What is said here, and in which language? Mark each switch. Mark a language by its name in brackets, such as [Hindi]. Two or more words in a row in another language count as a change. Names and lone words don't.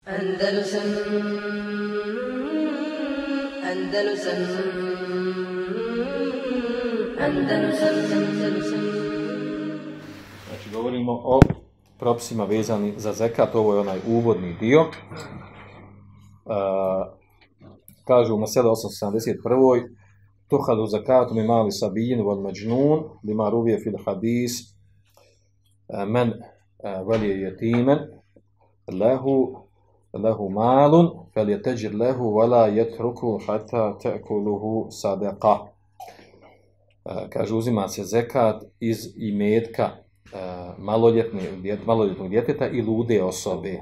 [Bosnian] Andalusam Andalusam Andalusam. Znači, govorimo o propisima vezani za zekat, ovo je onaj uvodni dio. Kažu u Mesele 871. [Arabic] تؤخذ الزكاة من مال الصبي والمجنون لما روي في الحديث من ولي يتيما له مال فليتجر له ولا يتركه حتى تأكله الصدقة. [Bosnian] Kaže, uzima se zekat iz imetka maloljetnog djeteta i lude osobe.